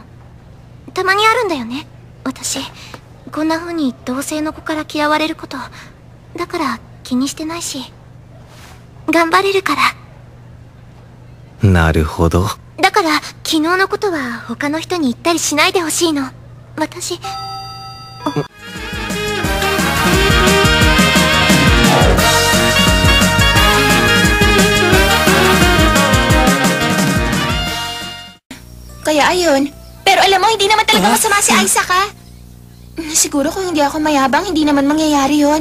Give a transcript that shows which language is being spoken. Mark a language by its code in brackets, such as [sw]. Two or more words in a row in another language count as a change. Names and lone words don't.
[ja] たまにあるんだよね、私こんな風に同性の子から嫌われること。だから気にしてないし頑張れるから。なるほど。だから昨日のことは他の人に言ったりしないでほしいの。私 [tl] Kaya ayun. Pero alam mo, hindi naman talaga masama si Aisaka. Siguro kung hindi ako mayabang, hindi naman mangyayari yon.